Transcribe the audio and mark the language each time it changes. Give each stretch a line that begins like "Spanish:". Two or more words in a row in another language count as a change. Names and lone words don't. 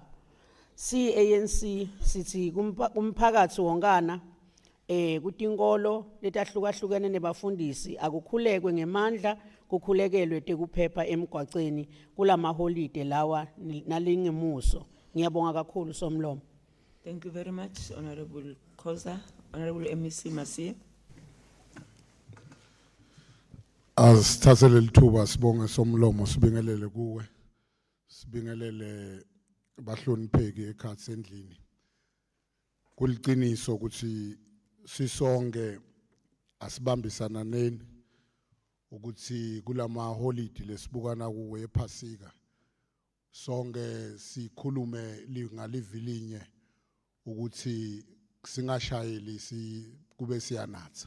Swati: ANC sithi kumphakathi wonkana kutinkolo letahlukahlukene nebafundisi akukhulekwe ngemandla kukhulekelwe tekuphepha emgwaqweni kulamaholide lawa nalingemuso. Ngiyabonga kakhulu somlomo.
English: Thank you very much, Honorable Koza. Honorable MEC Masiye.
Swati: Asithathele lithuba sibonge somlomo sibingelele kuwe. Sibingelele bahlonipheki ekhathi sendlini. Kuliqiniso ukuthi sisonke asibambisana neni ukuthi kulama holiday lesibukana kuwe ephasika sonke sikhulume ngalivilinye ukuthi singashayeli kube siyanatha.